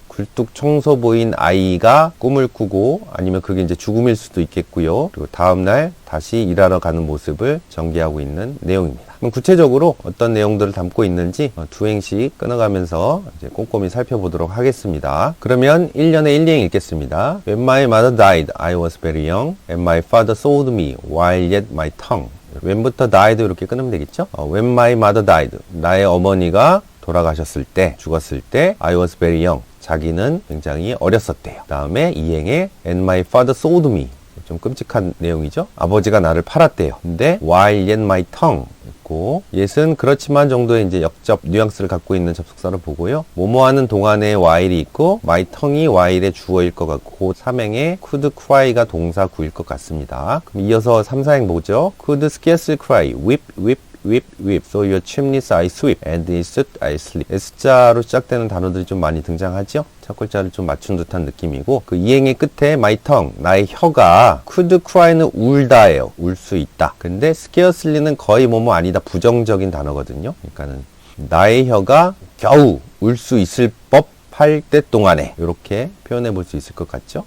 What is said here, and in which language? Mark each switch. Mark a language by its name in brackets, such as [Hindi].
[Korean] 굴뚝 청소부인 아이가 꿈을 꾸고, 아니면 그게 이제 죽음일 수도 있겠고요. 그리고 다음날 다시 일하러 가는 모습을 전개하고 있는 내용입니다. 그럼 구체적으로 어떤 내용들을 담고 있는지 두 행씩 끊어가면서 이제 꼼꼼히 살펴보도록 하겠습니다. 그러면 1년에 1행 읽겠습니다. [English] When my mother died, I was very young, and my father sold me while yet my tongue. [Korean] when부터 died 이렇게 끊으면 되겠죠? [English] When my mother died, [Korean] 나의 어머니가 돌아가셨을 때, 죽었을 때, [English] I was very young, [Korean] 자기는 굉장히 어렸었대요. 그 다음에 2행에 [English] And my father sold me, [Korean] 좀 끔찍한 내용이죠. 아버지가 나를 팔았대요. 근데 [English] while yet my tongue, [Korean] 있고, yes은 그렇지만 정도의 이제 역접 뉘앙스를 갖고 있는 접속사로 보고요. 뭐뭐 하는 동안에 while이 있고, [English] my tongue [Korean] 이 while의 주어일 것 같고, 3행에 [English] could cry [Korean] 가 동사 구일 것 같습니다. 그럼 이어서 3, 4행 보죠. [English] could scarcely cry, whip, whip, whip, whip. So your chimneys I sweep, and in soot I sleep. [Korean] S자로 시작되는 단어들이 좀 많이 등장하죠? 첫 글자를 좀 맞춘 듯한 느낌이고, 그 이행의 끝에 [English] my tongue, [Korean] 나의 혀가 [English] could cry [Korean] 는 울다예요. 울 수 있다. 근데 scarcely는 거의 뭐뭐 아니다. 부정적인 단어거든요. 그러니까는 나의 혀가 겨우 울 수 있을 법 할 때 동안에 이렇게 표현해 볼 수 있을 것 같죠?